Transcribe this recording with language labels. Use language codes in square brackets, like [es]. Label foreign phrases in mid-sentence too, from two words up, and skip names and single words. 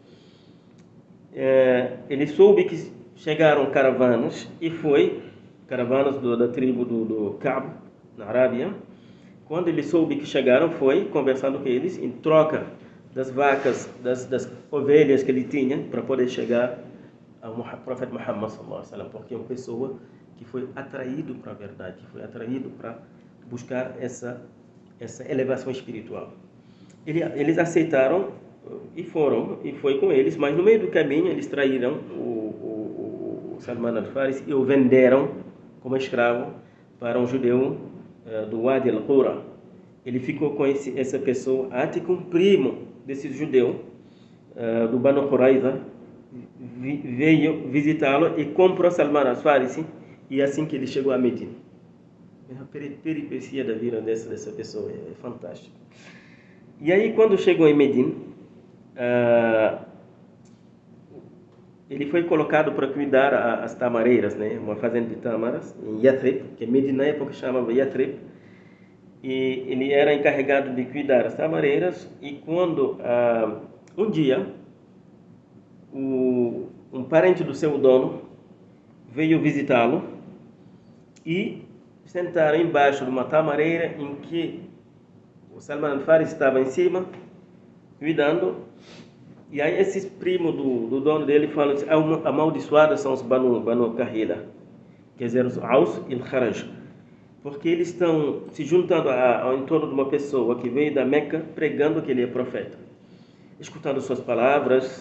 [pt] Ele soube que chegaram caravanas, e caravanas da tribo do Ka'b, na Arábia. Quando ele soube que chegaram, foi conversando com eles, em troca das vacas, das ovelhas que ele tinha, para poder chegar ao profeta Muhammad [ar] صلى الله عليه وسلم, [pt] porque é uma pessoa que foi atraído para a verdade, foi atraído para buscar essa elevação espiritual. Eles aceitaram e foi com eles, mas no meio do caminho eles traíram o Salman al-Farisi e o venderam como escravo para um judeu do Wadi al-Qura. Ele ficou com essa pessoa até que um primo desse judeu do Banu Qurayza veio visitá-lo e comprou Salman al-Farisi, e assim que ele chegou a Medina. A peripecia da vida dessa pessoa é fantástica. E aí, quando chegou em Medina, ele foi colocado para cuidar as tamareiras, né? Uma fazenda de tamaras em Yathrib, que Medina na época chamava Yathrib, e ele era encarregado de cuidar as tamareiras. E quando um dia um parente do seu dono veio visitá-lo e sentaram embaixo de uma tamareira em que o Salman al-Farisi estava em cima cuidando. E aí esses primos do dono dele falam assim: amaldiçoados são os Banu Kahila, quer dizer, os Aus e Kharaj, porque eles estão se juntando ao entorno de uma pessoa que veio da Meca pregando que ele é profeta, escutando suas palavras.